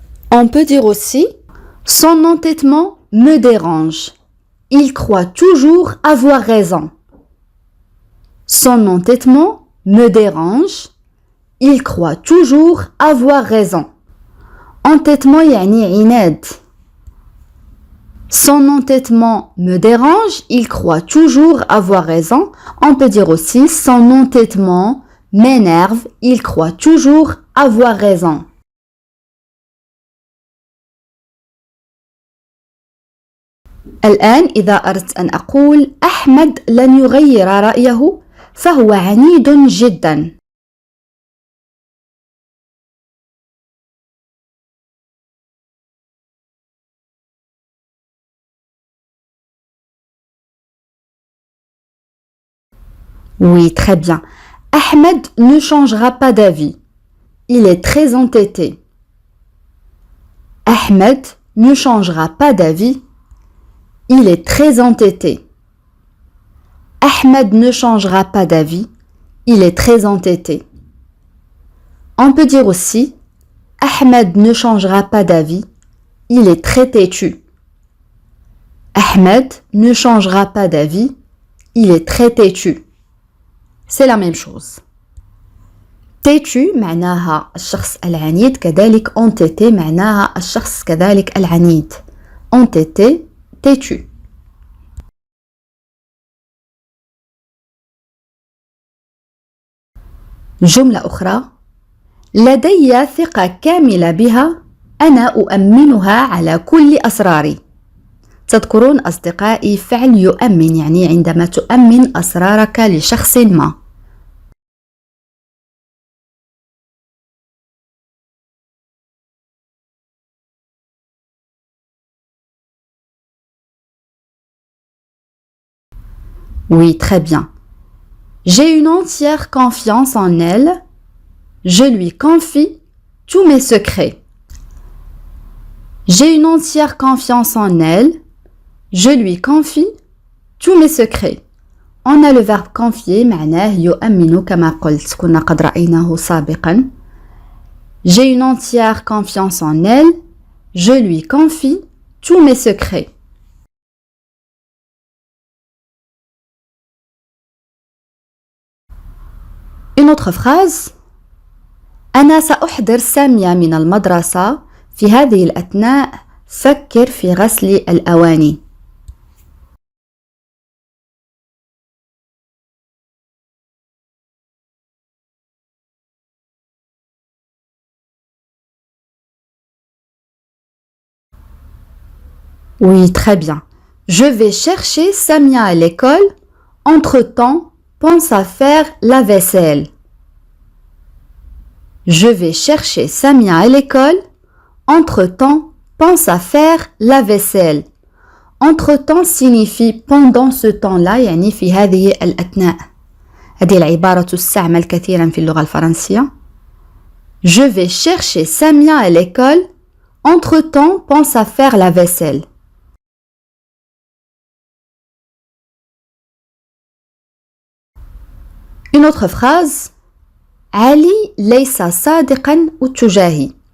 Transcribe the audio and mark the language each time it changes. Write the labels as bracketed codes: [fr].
[fr] On peut dire aussi son entêtement me dérange. Il croit toujours avoir raison. Son entêtement me dérange. Il croit toujours avoir raison. [ar] Entêtement يعني عناد. [fr] Son entêtement me dérange, il croit toujours avoir raison. On peut dire aussi son entêtement m'énerve, il croit toujours avoir raison. [ar] الآن إذا أردت أن أقول أحمد لن يغير رأيه فهو عنيد جدا. [fr] Oui, très bien. Ahmed ne changera pas d'avis. Il est très entêté. Ahmed ne changera pas d'avis. Il est très entêté. Ahmed ne changera pas d'avis. Il est très entêté. On peut dire aussi Ahmed ne changera pas d'avis. Il est très têtu. Ahmed ne changera pas d'avis. Il est très têtu. C'est la même chose. [ar] têtu معناها الشخص العنيد كذلك entêté معناها الشخص كذلك العنيد. [fr] entêté têtu. [ar] جملة أخرى لدي ثقة كاملة بها أنا أؤمنها على كل أسراري. تذكرون أصدقائي فعل يؤمن يعني عندما تؤمن أسرارك لشخص ما. [fr] Oui, très bien. J'ai une entière confiance en elle. Je lui confie tous mes secrets. J'ai une entière confiance en elle. Je lui confie tous mes secrets. On a le verbe confier [ar] معناه يؤمن كما قلت كنا قد رأيناه سابقا. [fr] J'ai une entière confiance en elle. Je lui confie tous mes secrets. Une autre phrase. [ar] أنا سأحضر سامية من المدرسة. في هذه الأثناء فكر في غسل الأواني. [fr] Oui, très bien. Je vais chercher Samia à l'école. Entre-temps, pense à faire la vaisselle. Je vais chercher Samia à l'école. Entre-temps, pense à faire la vaisselle. Entre-temps signifie pendant ce temps-là [ar] يعني في هذه الأثناء. هذه العبارة تستعمل كثيرا في اللغة الفرنسية. [fr] Je vais chercher Samia à l'école. Entre-temps, pense à faire la vaisselle. Une autre phrase. [ar] علي ليس صادقا اتجاهي.